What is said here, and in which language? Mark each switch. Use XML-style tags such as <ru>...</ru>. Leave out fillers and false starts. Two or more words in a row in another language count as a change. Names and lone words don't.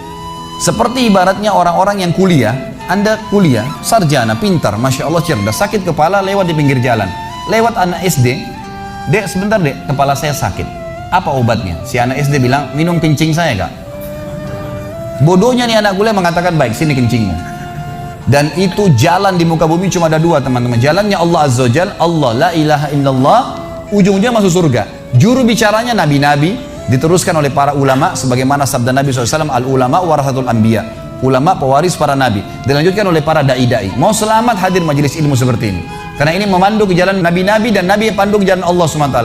<id>Seperti ibaratnya orang-orang yang kuliah. Anda kuliah, sarjana, pintar,</id> <ar>Masya Allah</ar> <id>cerdas, sakit kepala lewat di pinggir jalan. lewat anak SD, dek sebentar dek, kepala saya sakit, apa obatnya? Si anak SD bilang, minum kencing saya kak. Bodohnya nih anak kuliah mengatakan, baik sini kencingnya. Dan itu jalan di muka bumi cuma ada dua teman-teman, jalannya</id> <ar>Allah Azza wa Jalla, Allah la ilaha illallah,</ar> <id>ujung-ujungnya masuk surga. Juru bicaranya nabi-nabi, diteruskan oleh para ulama, sebagaimana sabda Nabi SAW,</id> <ar>al-ulama warasatul anbiya,</ar> <id>ulama pewaris para nabi, dilanjutkan oleh para dai-dai. Mau selamat hadir majelis ilmu seperti ini, karena ini memandu ke jalan nabi-nabi dan nabi yang pandu ke jalan Allah SWT.</id>